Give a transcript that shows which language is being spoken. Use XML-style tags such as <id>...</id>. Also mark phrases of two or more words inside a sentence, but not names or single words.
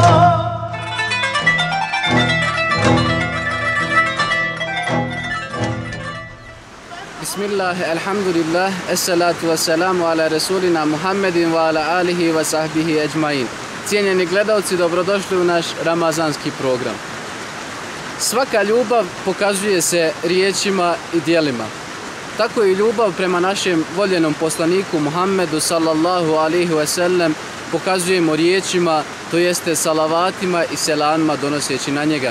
<ar>بسم الله، الحمد لله، والصلاة والسلام على رسولنا محمد وعلى آله وصحبه أجمعين.</ar> <bs>Cijenjeni gledalci, dobrodošli u naš ramazanski program. Svaka ljubav pokazuje se riječima i djelima. Tako i ljubav prema našem voljenom poslaniku Muhammedu</bs> <ar>صلى الله عليه وسلم</ar> <bs>pokazujemo riječima, to jeste salavatima i selamima donoseći na njega.</bs>